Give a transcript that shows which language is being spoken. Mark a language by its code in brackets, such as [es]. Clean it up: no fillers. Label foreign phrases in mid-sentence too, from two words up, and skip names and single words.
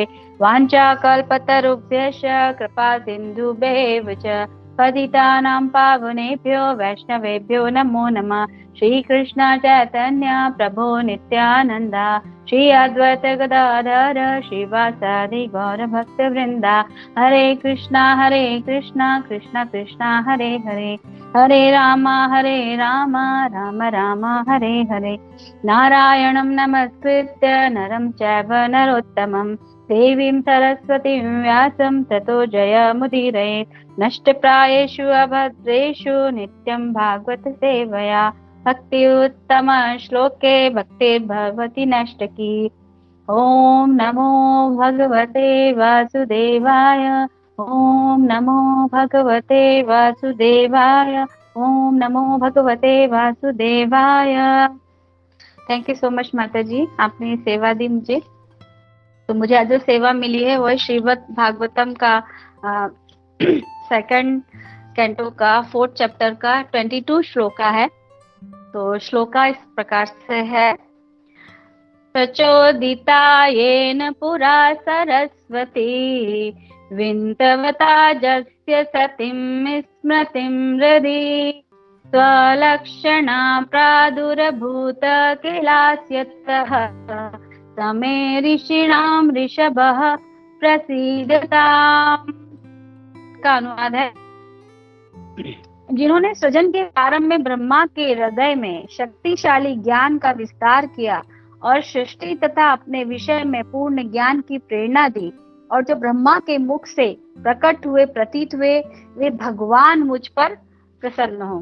[sa] वाञ्छाकल्पतरुभ्यश्च कृपा सिन्धुभ्येव च पतितानां पावनेभ्यो वैष्णवेभ्यो नमो नमः। श्रीकृष्ण चैतन्य प्रभो नित्यानन्द श्री अद्वैत गदाधर श्रीवासादि गौरभक्तवृन्दा। हरे कृष्णा कृष्ण कृष्णा हरे हरे हरे राम राम राम हरे हरे। नारायणं नमस्कृत्य नरं चैव नरोत्तमं देवीं सरस्वतीं व्यासं ततो जयमुदीरयेत्। नष्टप्रायेषु अभद्रेषु नित्यं भागवत सेवया भक्ति उत्तम श्लोके भक्तिर्भवति नष्टकी। ओम नमो भगवते वासुदेवाय ओम नमो भगवते वासुदेवाय ओम नमो भगवते वासुदेवाय। [en] thank you so much [hi] माता जी, आपने सेवा दी मुझे। तो मुझे आज जो सेवा मिली है वो श्रीमद् भागवतम का [en] second canto [hi] का 4th चैप्टर का 22 श्लोका है। तो श्लोका इस प्रकार से है। [sa] प्रचोदिता येन पुरा सरस्वती विन्तवता जस्य सतीं स्मृतिं हृदि स्वलक्षणा प्रादुरभूत किलास्यतः समे ऋषीणां ऋषभः प्रसीदताम्। [hi] का अनुवाद है, जिन्होंने सृजन के आरंभ में ब्रह्मा के हृदय में शक्तिशाली ज्ञान का विस्तार किया और सृष्टि तथा अपने विषय में पूर्ण ज्ञान की प्रेरणा दी और जो ब्रह्मा के मुख से प्रकट हुए प्रतीत हुए, वे भगवान मुझ पर प्रसन्न हो।